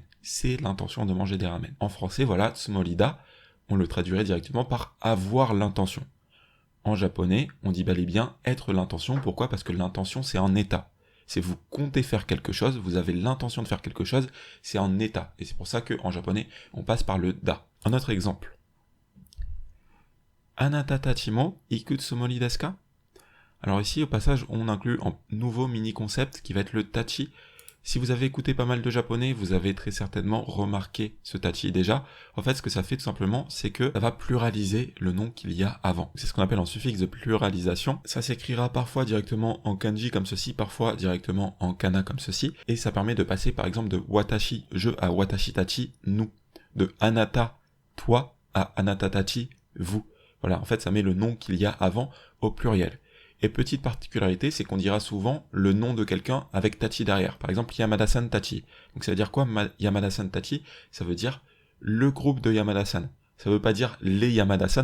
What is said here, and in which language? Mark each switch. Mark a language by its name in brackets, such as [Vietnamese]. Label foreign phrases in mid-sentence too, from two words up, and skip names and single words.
[French] C'est l'intention de manger des ramen. En français, voilà, tsumorida, on le traduirait directement par avoir l'intention. En japonais, on dit bel et bien être l'intention. Pourquoi? Parce que l'intention, c'est un état. C'est vous comptez faire quelque chose, vous avez l'intention de faire quelque chose, c'est un état. Et c'est pour ça qu'en japonais, on passe par le da. Un autre exemple. [Japanese] あなたたちも行くつもりですか? [French] Alors ici, au passage, on inclut un nouveau mini-concept qui va être le tachi. Si vous avez écouté pas mal de japonais, vous avez très certainement remarqué ce tachi déjà. En fait, ce que ça fait tout simplement, c'est que ça va pluraliser le nom qu'il y a avant. C'est ce qu'on appelle un suffixe de pluralisation. Ça s'écrira parfois directement en kanji comme ceci, parfois directement en kana comme ceci. Et ça permet de passer par exemple de watashi, je, à [Japanese] 私たち, [French] nous. De anata, toi, à [Japanese] あなたたち, [French] vous. Voilà, en fait, ça met le nom qu'il y a avant au pluriel. Et petite particularité, c'est qu'on dira souvent le nom de quelqu'un avec Tachi derrière. Par exemple, [Japanese] 山田さんたち. [French] Donc ça veut dire quoi, [Japanese] 山田さんたち? [French] Ça veut dire le groupe de Yamada-san. Ça veut pas dire les Yamada-san.